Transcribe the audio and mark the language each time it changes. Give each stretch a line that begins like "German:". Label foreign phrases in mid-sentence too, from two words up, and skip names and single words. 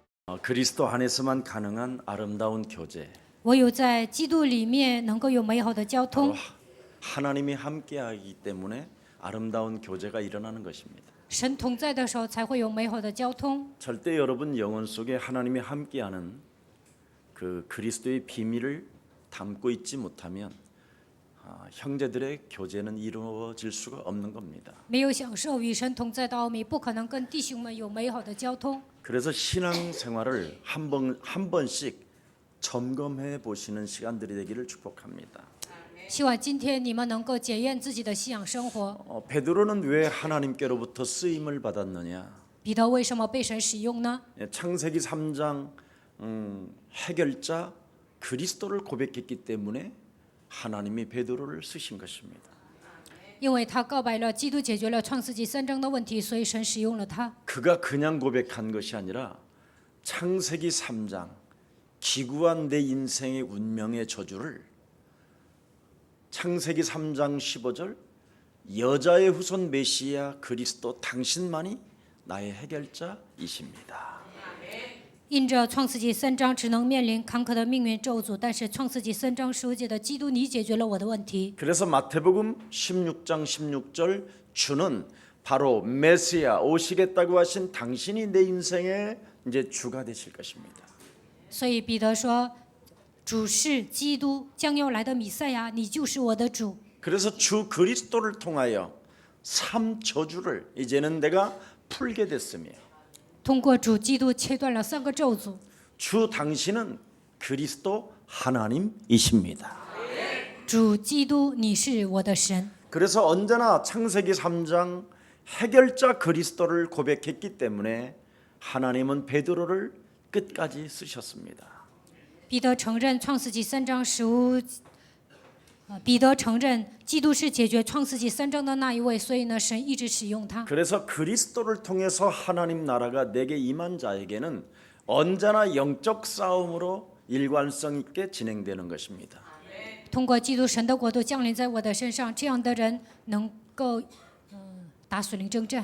Korean: 그리스도 안에서만 가능한 아름다운 교제.
Chinese: 唯有在基督里面能够有美好的交
Korean: 바로
Chinese: 通，
Korean: 하나님이 함께하기 때문에 아름다운 교제가 일어나는 것입니다.
Chinese: 神同在的时候才会有美好的交通。
Korean: 절대 여러분 영혼 속에 하나님이 함께하는 그 그리스도의 비밀을 담고 있지 못하면 형제들의 교제는 이루어질 수가 없는 겁니다.
Chinese: 没有享受与神同在的奥秘，不可能跟弟兄们有美好的交通。
Korean: 그래서 신앙 생활을 한 번씩 점검해 보시는 시간들이 되기를 축복합니다.
Chinese: 希望今天你们能够检验自己的信仰生活。
Korean: 베드로는 왜 하나님께로부터 쓰임을 받았느냐?
Chinese: 彼得为什么被神使用呢？
Korean: 창세기 3장 해결자 그리스도를 고백했기 때문에 하나님이 베드로를 쓰신 것입니다.
Chinese: 因为他告白了基督解决了创世纪3章的问题，所以神使用了他。
Korean: 그가 그냥 고백한 것이 아니라 창세기 3장 기구한 내 인생의 운명의 저주를 창세기 3장 15절 여자의 후손 메시아 그리스도 당신만이 나의 해결자이십니다.
Chinese: 因着创世纪3章只能面临坎坷的命运咒诅，但是创世纪3章15节的基督，你解决了我的问题。
Korean: 그래서 마태복음 16장 16절 주는 바로 메시아 오시겠다고 하신 당신이 내 인생의 이제 주가 되실 것입니다.
Chinese: 所以彼得说：“主是基督，将要来的弥赛亚，你就是我的主。”
Korean: 그래서 주 그리스도를 통하여 삼 저주를 이제는 내가 풀게 됐으며
Chinese: 通过主基督切断了3个咒诅。
Korean: 주 당신은 그리스도 하나님이십니다.
Chinese: 主基督，你是我的神。
Korean: 그래서 언제나 창세기 3장 해결자 그리스도를 고백했기 때문에 하나님은 베드로를 끝까지 쓰셨습니다.
Chinese: 彼得承认创世纪3章15，彼得承认基督是解决创世纪3章的那一位，所以呢，神一直使用他。
Korean: 그래서 그리스도를 통해서 하나님 나라가 내게 임한 자에게는 언제나 영적 싸움으로 일관성 있게 진행되는 것입니다.
Chinese: 通过基督，神的国度降临在我的身上，这样的人能够打属灵征战。